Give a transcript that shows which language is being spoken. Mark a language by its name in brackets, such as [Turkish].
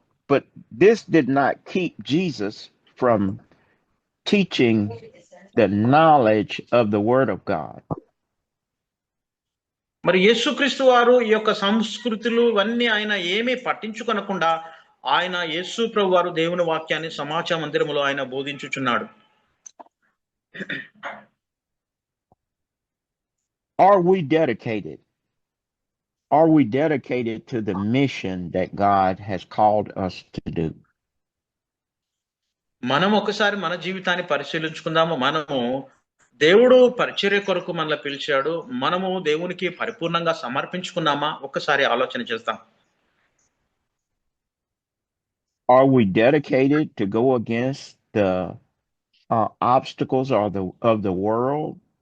[English] But this did not keep Jesus from teaching the knowledge of the Word of God. [Telugu] మరి యేసుక్రీస్తు వారు ఈ యొక్క సంస్కృతులు ఇవన్నీ ఆయన ఏమీ పట్టించుకొనకుండా ఆయన యేసు ప్రభు వారు దేవుని వాక్యాన్ని సమాజ మందిరములో ఆయన బోధించుచున్నాడు. [English] Are we dedicated? Are we dedicated to the mission that God has called us to do? [Telugu] మనం ఒకసారి మన జీవితాన్ని పరిశీలించుకుందాము. మనము దేవుడు పరిచర్య కొరకు మనల్ని పిలిచాడు, మనము దేవునికి పరిపూర్ణంగా సమర్పించుకున్నామా? ఒక్కసారి ఆలోచన చేస్తాం. [English] Are we dedicated to go against the obstacles of the world?